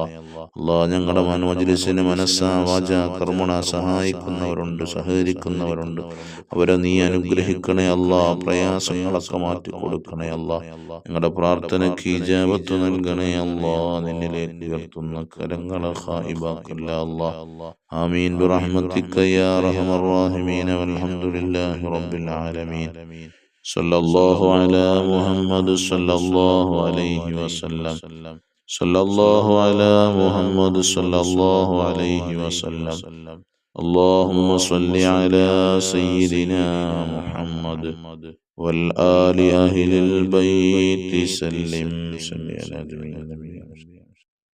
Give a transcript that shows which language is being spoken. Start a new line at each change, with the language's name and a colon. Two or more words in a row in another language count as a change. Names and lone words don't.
Malayalam: അല്ലാ, ഞങ്ങളുടെ മജ്ലിസിന് മനസ്സാ വാച കർമ്മണ സഹായിക്കുന്നവരുണ്ട്, സഹകരിക്കുന്നവരുണ്ട്, അവരെ നീ അനുഗ്രഹിക്കണേ അല്ലാ. പ്രയാസങ്ങളൊക്കെ മാറ്റി കൊടുക്കണേ അല്ലാ. ഞങ്ങളുടെ പ്രാർത്ഥനയ്ക്ക് ഇജാബത്ത് നൽകണേ അല്ലാ. നിന്നിലേക്ക് ഉയർത്തുന്ന കരങ്ങളെ ഖായിബാക്കല്ല അല്ലാ.
Arabic: آمين برحمتك يا أرحم الراحمين. والحمد لله رب العالمين. صلى الله على محمد صلى الله عليه وسلم. صلى الله على محمد صلى الله عليه وسلم. اللهم صل على سيدنا محمد والآل أهل البيت سلم.